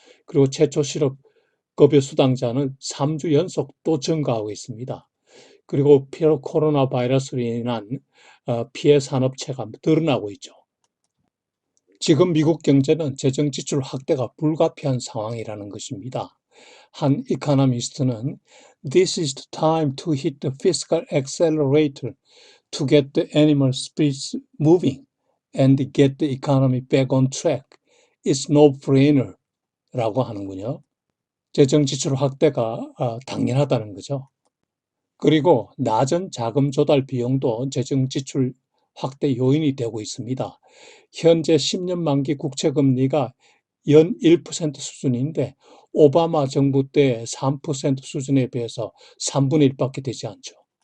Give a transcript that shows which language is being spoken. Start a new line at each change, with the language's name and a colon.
Korean: 그리고 최초 실업 급여 수당자는 3주 연속 또 증가하고 있습니다. 그리고 코로나 바이러스로 인한 피해 산업체가 늘어나고 있죠. 지금 미국 경제는 재정 지출 확대가 불가피한 상황이라는 것입니다. 한 이코노미스트는
English: This is the time to hit the fiscal accelerator to get the animal spirits moving and get the economy back on track. It's no-brainer
Korean: 라고 하는군요. 재정 지출 확대가 당연하다는 거죠. 그리고 낮은 자금 조달 비용도 재정 지출 확대 요인이 되고 있습니다. 현재 10년 만기 국채 금리가 연 1% 수준인데 오바마 정부 때 3% 수준에 비해서 3분의 1밖에 되지 않죠.